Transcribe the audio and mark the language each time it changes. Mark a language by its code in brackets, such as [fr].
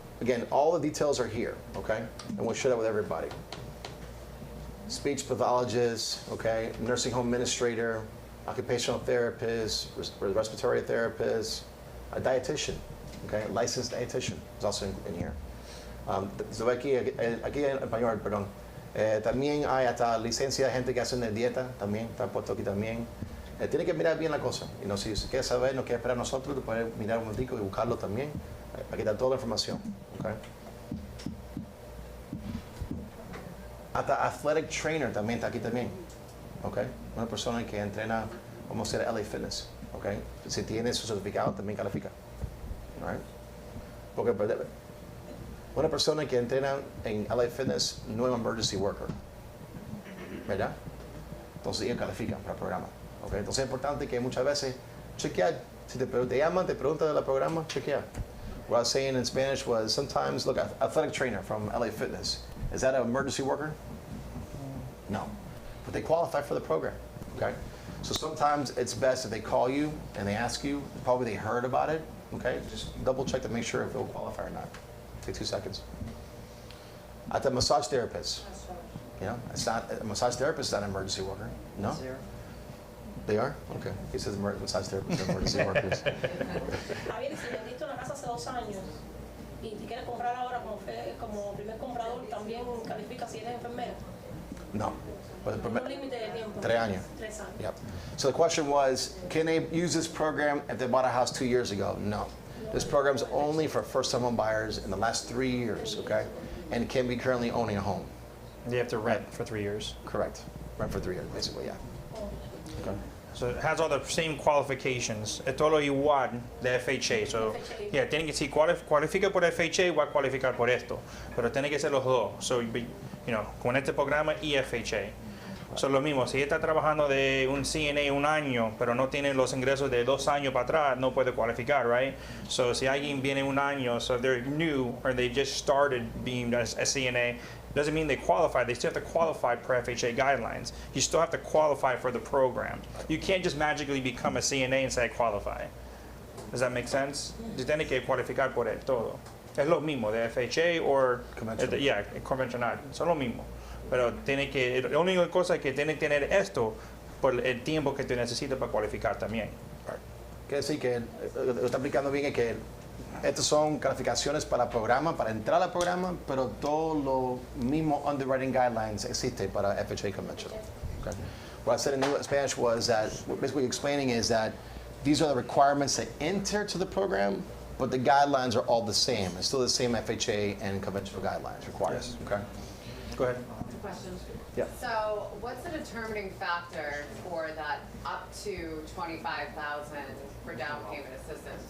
[en] Again, all the details are here, okay? And we'll share that with everybody. Speech pathologist, okay? Nursing home administrator, occupational therapist, respiratory therapist, a dietitian, okay? Licensed dietitian is also in here. [es] Aquí en español, perdón. También hay hasta licencia de gente que hacen de dieta, también está puesto aquí también. Tiene que mirar bien la cosa. Si quiere saber, no quiere esperar a nosotros, tú puedes mirar un momentico y buscarlo también. Aquí está toda la información. Okay. Hasta athletic trainer también está aquí también. Okay. Una persona que entrena, vamos a hacer LA Fitness. Okay. Si tiene su certificado, también califica. [en] All right. [es] Porque una persona que entrena en LA Fitness no es un emergency worker, ¿verdad? Entonces ellos califican para el programa. Okay? Entonces es importante que muchas veces chequear. Si te llaman, te preguntan del programa, chequear. [en] What I was saying in Spanish was sometimes, look, athletic trainer from LA Fitness. Is that an emergency worker? No. But they qualify for the program. Okay? So sometimes it's best if they call you and they ask you, probably they heard about it. Okay? Just double check to make sure if they'll qualify or not. Take 2 seconds. At the massage therapist, it's not a massage therapist is not an emergency worker. No, they are. Okay, he says massage therapists are emergency workers. [es] Javier, si vendiste una casa hace 2 años y te quieres comprar ahora como primer comprador, también califica si eres enfermera. [en] No, but [es] Un límite de tiempo. 3 años. 3 años. Yep. [en] So the question was, can they use this program if they bought a house 2 years ago? No. This program is only for first-time home buyers in the last 3 years, okay? And can be currently owning a home. They have to rent for 3 years. Correct. Rent for 3 years, basically, yeah. Okay. So it has all the same qualifications. [es] Es todo igual de FHA. [en] So, yeah, [es] tiene que, si cualifica por FHA, va a cualificar por esto. Pero tiene que ser los dos. So, con este programa y FHA. So, lo mismo, si está trabajando de un CNA 1 año, pero no tiene los ingresos de 2 años para atrás, no puede cualificar, right? [en] So, [es] si alguien viene 1 año, [en] so they're new, or they just started being a CNA, doesn't mean they qualify. They still have to qualify per FHA guidelines. You still have to qualify for the program. You can't just magically become a CNA and say I qualify. Does that make sense? [es] You tiene que cualificar por el todo. Es lo mismo de FHA o convencional. Son lo mismo. Pero la única cosa es que tiene que tener esto por el tiempo que te necesitas para cualificar también. Quiere decir que lo que está aplicando bien es que estas son calificaciones para el programa, para entrar al programa, pero todos los mismos underwriting guidelines existen para FHA conventional. Okay. [en] What I said in Spanish was that, basically explaining is that these are the requirements to enter to the program, but the guidelines are all the same. It's still the same FHA and conventional guidelines required. Yes. Okay. Go ahead. Question. Yeah. So, what's the determining factor for that up to $25,000 for down payment assistance?